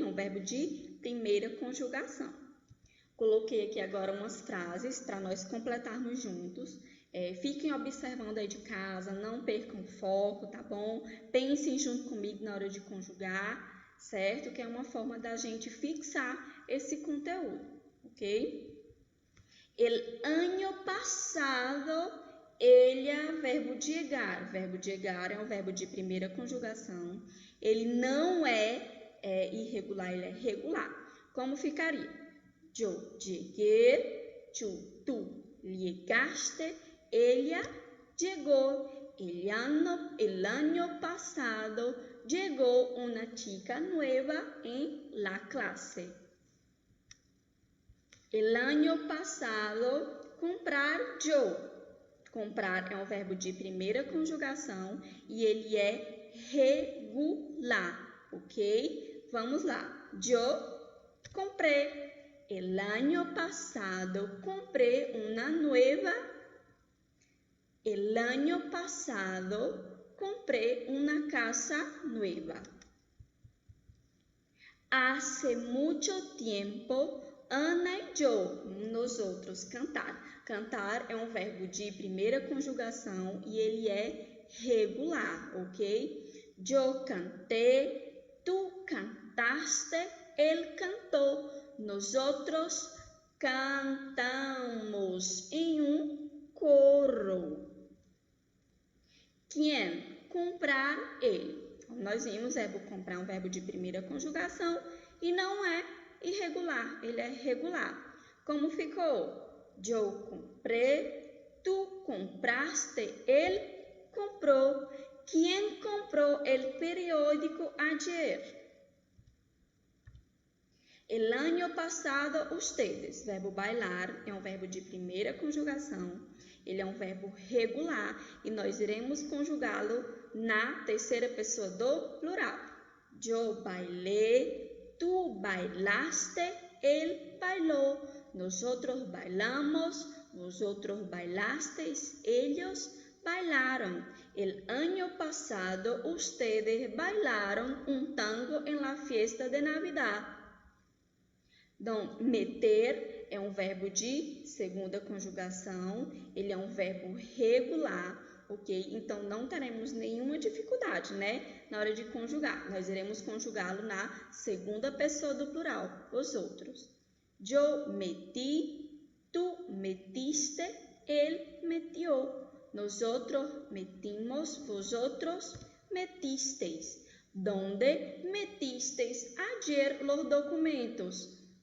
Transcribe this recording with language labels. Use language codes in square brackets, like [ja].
[pt] É um verbo de primeira conjugação. Coloquei aqui agora umas frases para nós completarmos juntos. Fiquem observando aí de casa, não percam o foco, tá bom? Pensem junto comigo na hora de conjugar, certo? Que é uma forma da gente fixar esse conteúdo, ok? [es] El año pasado, ella, verbo de llegar. [pt] Verbo de llegar é um verbo de primeira conjugação. Ele não é irregular, ele é regular. Como ficaria? [es] Yo llegué, tú llegaste, ella llegó. El año pasado llegó una chica nueva en la clase. El año passado, comprar yo. [pt] Comprar é um verbo de primeira conjugação e ele é regular, ok? [es] Vamos lá. Yo compré. El año pasado compré una nueva. El año pasado compré una casa nueva. Hace mucho tiempo, Ana e yo, nosotros, cantar. [pt] Cantar é um verbo de primeira conjugação e ele é regular, ok? [es] Yo canté, tú cantaste, él cantó, nosotros cantamos em coro. [pt] Quem? Comprar, ele. Nós vimos verbo comprar um verbo de primeira conjugação e não é irregular, ele é regular. Como ficou? [es] Yo compré, tú compraste, él compró. ¿Quién compró el periódico ayer? El año passado, ustedes. [pt] Verbo bailar é um verbo de primeira conjugação. Ele é um verbo regular e nós iremos conjugá-lo na terceira pessoa do plural. [es] Yo bailé, tú bailaste, él bailó, nosotros bailamos, vosotros bailasteis, ellos bailaron. El año pasado ustedes bailaron un tango en la fiesta de Navidad. [pt] Então, meter é um verbo de segunda conjugação, ele é um verbo regular, ok? Então, não teremos nenhuma dificuldade, né? Na hora de conjugar, nós iremos conjugá-lo na segunda pessoa do plural, os outros. [es] Yo metí, tú metiste, él metió, nosotros metimos, vosotros metisteis. ¿Dónde metisteis ayer los documentos?